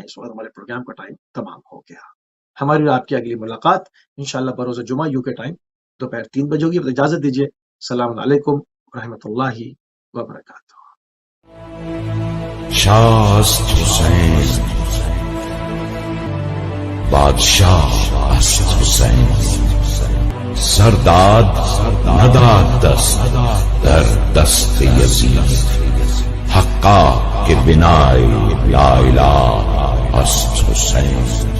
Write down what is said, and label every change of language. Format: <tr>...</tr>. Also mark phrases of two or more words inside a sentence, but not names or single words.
<ur>اس وقت ہمارے پروگرام کا ٹائم تمام ہو گیا۔ ہماری اور آپ کی اگلی ملاقات انشاءاللہ بروز جمعہ UK ٹائم دوپہر 3 بجے ہوگی۔</ur> <ar>اجازت دیجیے، السلام علیکم ورحمۃ اللہ وبرکاتہ۔</ar> <fa>شاست حسین بادشاہ است حسین، سرداد نداد دست در دست یزید، حقا کے بنائے لا الہ است حسین۔</fa>